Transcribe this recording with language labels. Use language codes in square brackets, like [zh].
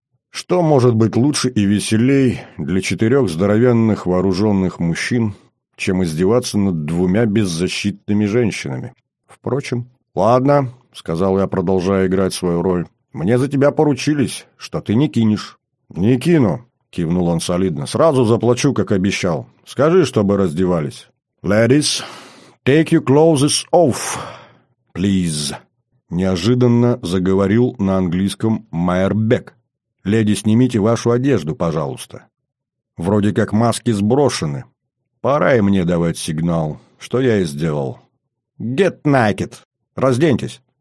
[ru] Что может быть лучше и веселей для четырех здоровенных вооруженных мужчин, чем издеваться над двумя беззащитными женщинами? Впрочем, ладно, — сказал я, продолжая играть свою роль. — Мне за тебя поручились, что ты не кинешь. — Не кину, — кивнул он солидно. — Сразу заплачу, как обещал. Скажи, чтобы раздевались. [en] — Ladies, take your clothes off, please, [ru] — неожиданно заговорил на английском Майербек. — Леди, снимите вашу одежду, пожалуйста. — Вроде как маски сброшены. Пора и мне давать сигнал, что я и сделал. [en] — Get naked. [ru] Разденьтесь.